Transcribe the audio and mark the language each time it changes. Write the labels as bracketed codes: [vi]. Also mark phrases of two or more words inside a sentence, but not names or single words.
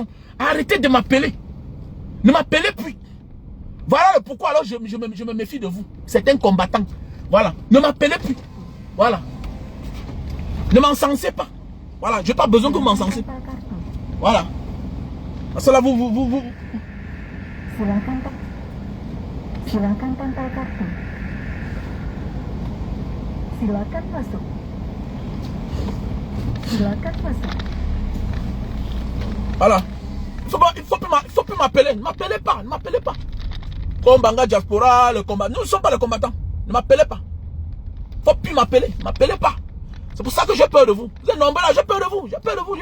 [fr] Arrêtez de m'appeler. Ne m'appelez plus. Voilà le pourquoi alors je me méfie de vous. Certains combattants. Voilà. Ne m'appelez plus. Voilà. Ne m'encensez pas. Voilà. Je n'ai pas besoin que vous m'encensez. Voilà. Parce que là, vous... [id] Silakan tempel kartu. Silakan masuk. Silakan masuk. [fr] Voilà. Il faut plus m'appeler. Ne m'appelez pas. Ne m'appelez pas. Comme Banga Diaspora, le combat. Nous ne sommes pas les combattants. Ne m'appelez pas. Il ne faut plus m'appeler. Ne m'appelez pas. C'est pour ça que j'ai peur de vous. Vous êtes nombreux là, j'ai peur de vous. J'ai peur de vous.